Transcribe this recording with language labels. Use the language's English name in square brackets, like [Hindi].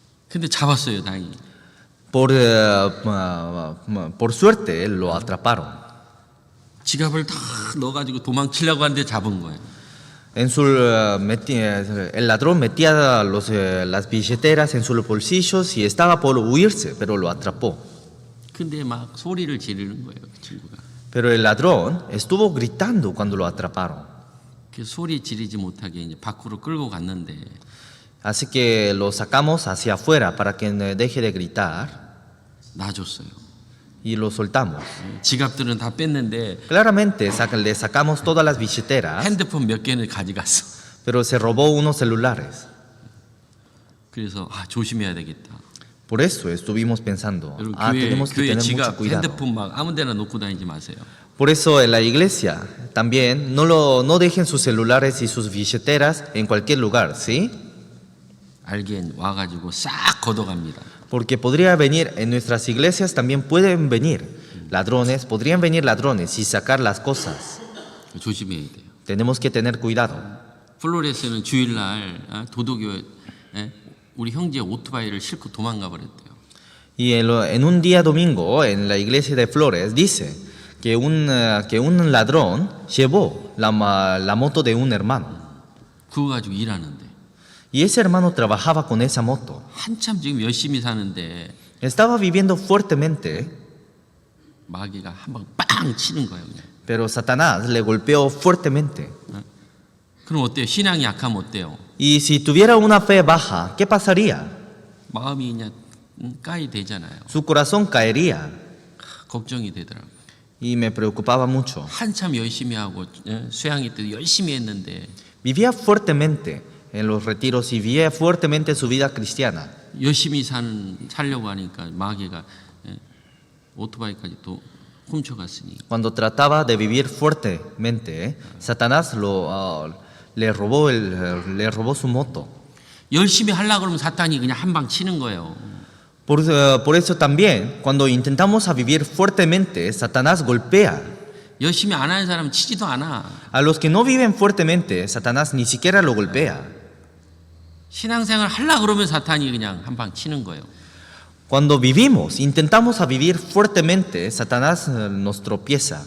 [Korean] 근데 잡았어요, 다행히. [Spanish] Por suerte lo atraparon. [Korean] 지갑을 다 넣어가지고 도망치려고 하는데 잡은 거예요. [Spanish] El ladrón metía las billeteras en sus bolsillos y estaba por huirse, pero lo atrapó. [Korean] 근데 막 소리를 지르는 거예요, 그 친구가. [Spanish] Pero el ladrón estuvo gritando cuando lo atraparon. [Korean] 그 소리 지르지 못하게 이제 밖으로 끌고 갔는데 [Spanish] Así que lo sacamos hacia afuera para que deje de gritar [Korean] 놔줬어요. [Spanish] y lo soltamos. [Korean] 지갑들은 다 뺐는데 [Spanish] Claramente le sacamos todas las billeteras, [Korean] 핸드폰 몇 개는 가져갔어. [Spanish] pero se robó unos celulares. [Korean] 그래서 조심해야 되겠다. [Spanish] Por eso estuvimos pensando, [Korean] 여러분 [Spanish] tenemos que [Korean] 교회 [Spanish] tener mucho [Korean] 지갑, [Spanish] cuidado. [Korean] 핸드폰 막 아무데나 놓고 다니지 마세요. [Spanish] Por eso en la iglesia también no dejen sus celulares y sus billeteras en cualquier lugar, ¿sí? [Korean] 알겐 와가지고 싹 걷어갑니다. [Spanish] Porque podría venir, en nuestras iglesias también pueden venir ladrones, podrían venir ladrones y sacar las cosas. [Korean] 조심해야 돼요. [Spanish] Tenemos que tener cuidado. [Korean] 플로레스는 주일날 도도교 우리 형제 오토바이를 싣고 도망가 버렸대요. [Spanish] Y en un día domingo en la iglesia de Flores dice que un ladrón llevó la moto de un hermano. [Korean] 그거 가지고 일하는데 [Spanish] Y ese hermano trabajaba con esa moto. [Korean] 한참 지금 열심히 사는데 [Spanish] Estaba viviendo fuertemente, [Korean] 마귀가 한 방 빵 치는 거예요. 그냥. [Spanish] pero Satanás le golpeó fuertemente. [Korean] 그럼 어때요? 신앙이 약하면 어때요? [Spanish] Y si tuviera una fe baja, ¿qué pasaría? [Korean] 마음이 그냥 까이 되잖아요. [Spanish] Su corazón caería. [Korean] 걱정이 되더라고요. [Spanish] Y me preocupaba mucho. [Korean] 한참 열심히 하고 수양이 때 열심히 했는데 [Spanish] Vivía fuertemente en los retiros y vivía fuertemente su vida cristiana. [Korean] 열심히 살려고 하니까 마귀가 오토바이까지 또 훔쳐갔으니 [Spanish] Cuando trataba de vivir fuertemente, Satanás le robó su moto. [Korean] 열심히 하려고 그러면 사탄이 그냥 한 방 치는 거예요. [Spanish] Por eso también, cuando intentamos a vivir fuertemente, Satanás golpea. [Korean] 열심히 안 하는 사람은 치지도 않아. [Spanish] A los que no viven fuertemente, Satanás ni siquiera lo golpea. [Korean] 신앙생활 하려고 그러면 사탄이 그냥 한 방 치는 거예요. [Spanish] Cuando intentamos a vivir fuertemente, Satanás nos tropieza.